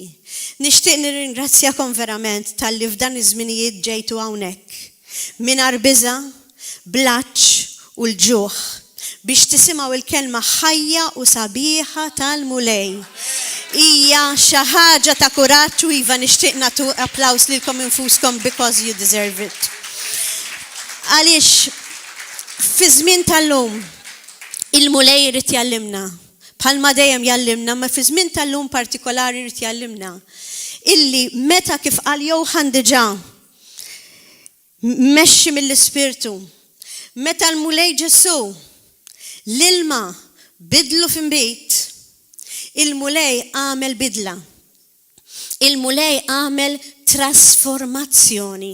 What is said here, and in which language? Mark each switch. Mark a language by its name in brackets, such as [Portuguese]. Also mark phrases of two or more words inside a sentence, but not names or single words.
[Maltese] Nixtieq nirringrazzjakom verament tal-li f'dan iż-żminijiet ġejtu hawnhekk. Mingħajr biża, blaċċ u l-ġuħ biex tisimgħu il-kelma ħajja u sabiħa tal-mulej. Hija xi ħaġa ta' kuraġġ u iva nixtieq nagħtu applaws lilkom infuskom [English] because you deserve it. [Maltese] Għaliex fi żmien tal-lum il-mulej irid jallimna, bħalma dejjem jallimna, ma fi żmien tal-lum partikolari irid jallimna illi meta kif qal Johann diġà mexxi mill-Ispirtu, meta l-mulej Ġesu l-ilma bidlu f'inbit, il-mulej għamel bidla, il-mulej għamel trasformazzjoni.